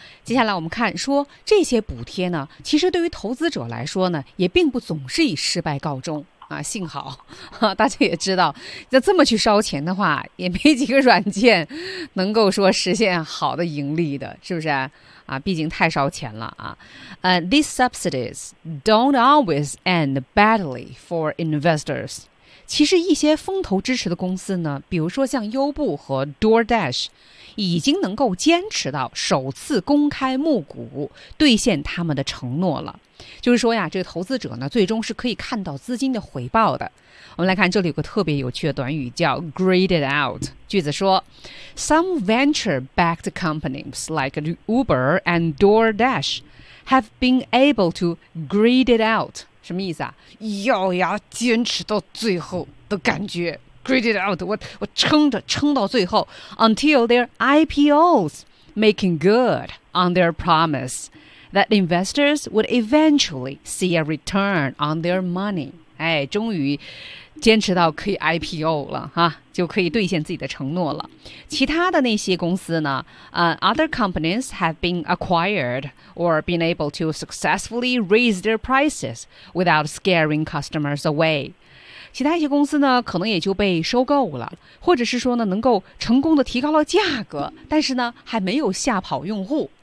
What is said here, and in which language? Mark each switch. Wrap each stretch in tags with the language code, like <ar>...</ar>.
<zh>接下来我们看说这些补贴呢，其实对于投资者来说呢，也并不总是以失败告终啊。幸好大家也知道，要这么去烧钱的话，也没几个软件能够说实现好的盈利的，是不是？啊，毕竟太烧钱了啊。</zh> <en>These subsidies don't always end badly for investors.</en> <zh>其实一些风投支持的公司呢，比如说像优步和 DoorDash， 已经能够坚持到首次公开募股，兑现他们的承诺了。就是说呀，这个投资者呢，最终是可以看到资金的回报的。我们来看这里有个特别有趣的短语叫 graded out， 句子说 ，</zh> <en>Some venture-backed companies like Uber and DoorDash have been able to grade it out。</en> <zh>什么意思啊？咬牙坚持到最后的感觉</zh> <en>，graded out，</en> <zh>我撑着撑到最后</zh> <en>，until their IPOs making good on their promise that investors would eventually see a return on their money。</en> <zh>哎，终于坚持到可以 IPO 了哈，就可以兑现自己的承诺了。其他的那些公司呢？</zh> <en>Other companies have been acquired or been able to successfully raise their prices without scaring customers away。</en> <zh>其他一些公司呢，可能也就被收购了，或者是说呢，能够成功的提高了价格，但是呢，还没有吓跑用户。</zh>